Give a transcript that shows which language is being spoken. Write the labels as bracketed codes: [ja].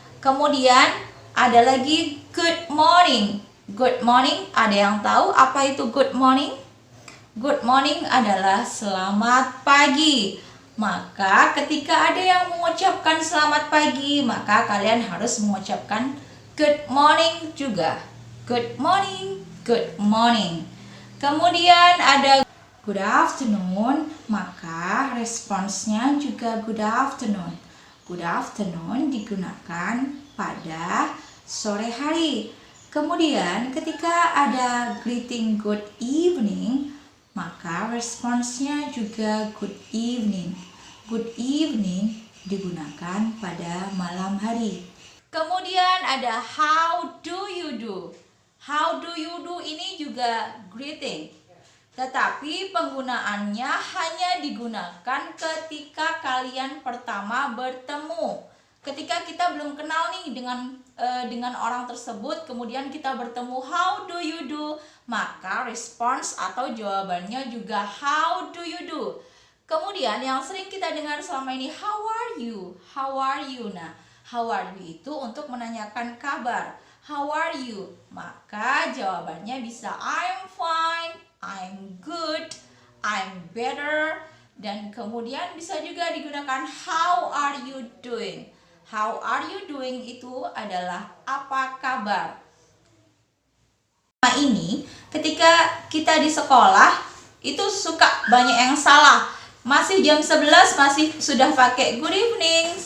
[id] Kemudian ada lagi good morning. Good morning, ada yang tahu apa itu good morning? Good morning adalah selamat pagi. Maka ketika ada yang mengucapkan selamat pagi, maka kalian harus mengucapkan good morning juga. [en] Good morning, good morning. [id] Kemudian ada good afternoon, maka responsnya juga good afternoon. Good afternoon digunakan pada sore hari. Kemudian ketika ada greeting good evening, maka responsnya juga good evening. Good evening digunakan pada malam hari. Kemudian ada [en] how do you do. How do you do [id] ini juga [en] greeting. [id] Tetapi penggunaannya hanya digunakan ketika kalian pertama bertemu. Ketika kita belum kenal nih dengan orang tersebut, kemudian kita bertemu, how do you do? Maka respons atau jawabannya juga how do you do. Kemudian yang sering kita dengar selama ini, how are you? How are you? Nah, how are you itu untuk menanyakan kabar. [en] How are you? [id] Maka jawabannya bisa [en] I'm fine, I'm good, I'm better. [id] Dan kemudian bisa juga digunakan how are you doing. How are you doing itu adalah apa kabar. Nah, ini ketika kita di sekolah itu suka banyak yang salah. Masih jam 11 masih sudah pakai good evening.